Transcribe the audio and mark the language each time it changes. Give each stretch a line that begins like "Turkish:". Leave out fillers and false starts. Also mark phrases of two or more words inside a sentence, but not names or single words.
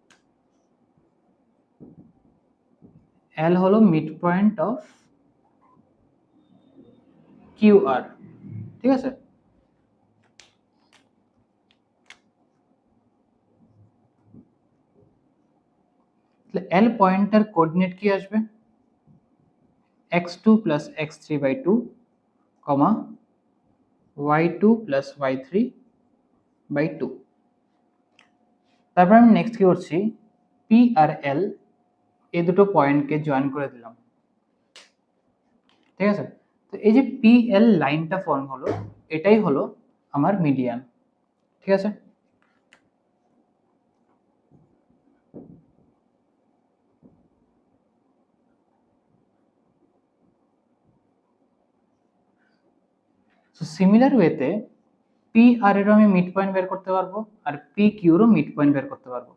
Bangla: এল হলো
English: mid point of Q R.
Bangla: ঠিক আছে, এল
English: point's coordinate
Bangla: কি আসবে?
English: x2 plus x3 by 2, y2 plus y3 by 2।
Bangla: তারপর আমি নেক্সট কি করছি, পি আর এল এই দুটো পয়েন্টকে জয়েন করে দিলাম। ঠিক আছে, তো এই যে পি এল লাইনটা ফর্ম হলো, এটাই হলো আমার মিডিয়ান। ঠিক আছে, তো
English: similar way
Bangla: পি আর এরও আমি
English: mid point
Bangla: বের করতে পারবো, আর পি কিউরও
English: mid point
Bangla: বের করতে পারবো।